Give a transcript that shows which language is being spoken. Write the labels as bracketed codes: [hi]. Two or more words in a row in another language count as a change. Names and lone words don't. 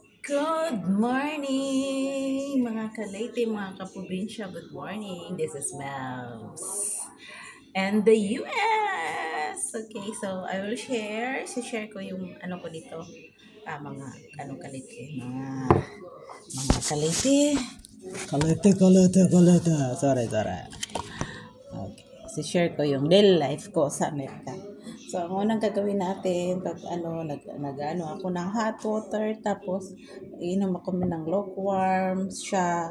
[en] Good morning, [tl] mga ka-Leyte, mga kaprobinsya. [en] Good morning. This is Mel's and the US. Okay, so I will share [tl] ko yung ano ko dito. Mga ano ka-Leyte, mga ka-Leyte. Kalete. Sorry. Okay. Share ko yung [en] daily life [tl] ko sa Amerika. So, ang unang gagawin natin, pag nag-ano ako ng [en] hot water, [tl] tapos inom ako ng lukewarm siya.